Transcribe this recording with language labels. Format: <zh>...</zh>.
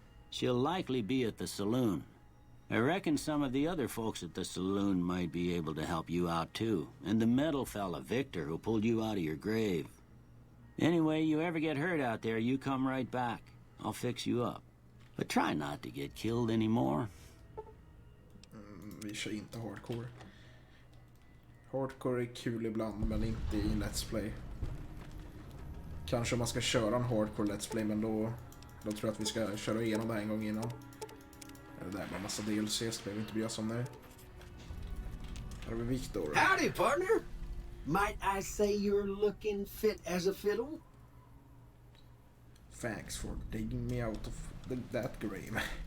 <en>She'll likely be at the saloon. I reckon some of the other folks at the saloon might be able to help you out too. And the metal fella, Victor, who pulled you out of your grave. Anyway, you ever get hurt out there, you come right back. I'll fix you up. But try not to get killed anymore.</en> <sv>Vi kör inte hardcore. Hardcore är kul ibland, men inte i Let's Play. Kanske man ska köra en hardcore Let's Play, men då tror jag att vi ska köra igenom det här en gång innan. Det där med en massa DLCs, det behöver inte bli som nu. Här har vi Victor.</sv> <en>Howdy, partner. Might I say you're looking fit as a fiddle? Thanks for digging me out of that grave.</en>